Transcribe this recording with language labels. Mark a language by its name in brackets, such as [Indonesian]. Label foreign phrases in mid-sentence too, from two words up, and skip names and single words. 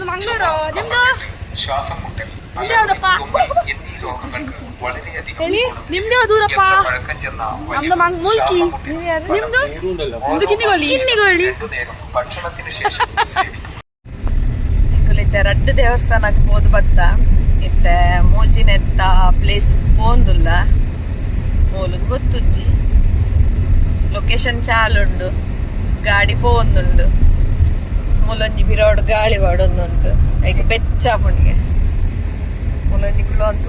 [Kannada] ಮಂಗಳೂರು ನಿಮ್ದು ಶ್ವಾಸ ಮುಟ್ಟಲು ಯಾವ್ದಪ್ಪ [Malayalam] എന്നീ രോഗങ്ങൾക്ക് വളരെയധികം [Kannada] ಹೇಳಿ ನಿಮ್ದು ಯಾವ್ದೂರಪ್ಪ [Malayalam] പഴക്കം ചെന്ന [Kannada] ನಮ್ದು ಮುಲ್ಕಿ ನಿಮ್ದು ನಿಮ್ದು ಕಿನ್ನಿಗೊಳ್ಳಿ [Malayalam] നേരം ഭക്ഷണത്തിന് ശേഷം [Tulu] ಇತ್ತೆ ರಡ್ಡು ದೇವಸ್ಥಾನಕ್ಕೆ ಹೋದ್ ಬತ್ತ ಇತ್ತೆ ಮೋಜಿನೆತ್ತ ಪ್ಲೇಸ್ ಪೋಂದುಲ್ಲ ಓಲು ಗೊತ್ತುಜ್ಜಿ ಲೊಕೇಶನ್ ಚಾಲುಂಡು ಗಾಡಿ ಪೋಂದುಂಡು ಮೂಲೊಂಜಿ ಬಿರೋಡು ಗಾಳಿ ಬಾಡೊಂದುಂಡು ಈಗ ಬೆಚ್ಚ ಪುಣಿಗೆ ಮೂಲೊಂಜಿ ಕುಲು ಅಂತೂ